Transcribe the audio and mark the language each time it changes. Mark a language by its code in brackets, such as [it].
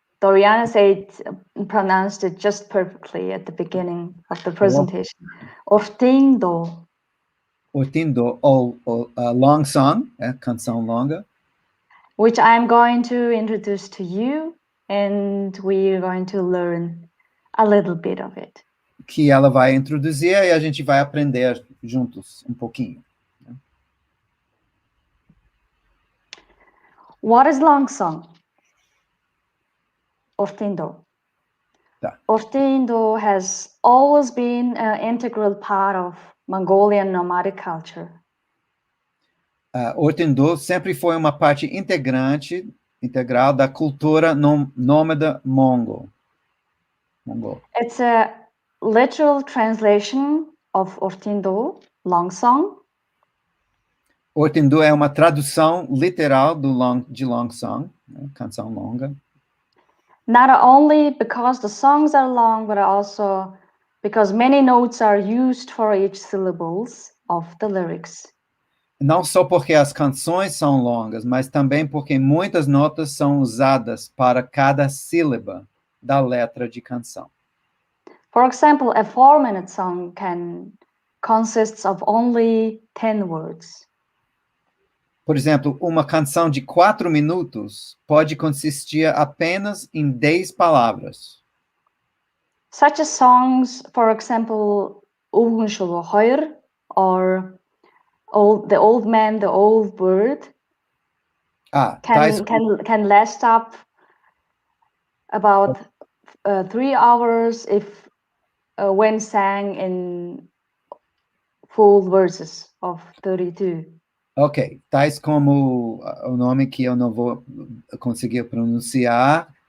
[en] Doriana pronounced it just perfectly at the beginning of the presentation. [mn] Urtiin Duu. [pt] Urtiin Duu, ou [en] long song, [pt] Canção Longa. [en] Which I'm going to introduce to you and we're going to learn a little bit of it. [pt] Que ela vai introduzir e a gente vai aprender juntos um pouquinho. [en] What is long song? [mn] Urtiin Duu. [pt] Tá. [en] Urtiin Duu has always been an integral part of Mongolian nomadic culture. [pt] Urtiin Duu sempre foi uma parte integral da cultura nômade mongol. [en] It's a literal translation of Urtiin Duu, long song. [pt] Urtiin Duu é uma tradução literal de [en] long song, [pt] né? Canção Longa. [en] Not only because the songs are long, but also because many notes are used for each syllables of the lyrics. [pt] Não só porque as canções são longas, mas também porque muitas notas são usadas para cada sílaba da letra de canção. [en] For example, a 4-minute song consists of only 10 words. [pt] Por exemplo, uma canção de 4 minutos pode consistir apenas em 10 palavras. [en] Such as songs, for example, Urtiin or The Old Man, the Old Bird, can last up about 3 hours if when sang in full verses of 32. [pt] Ok, tais como o nome que eu não vou conseguir pronunciar.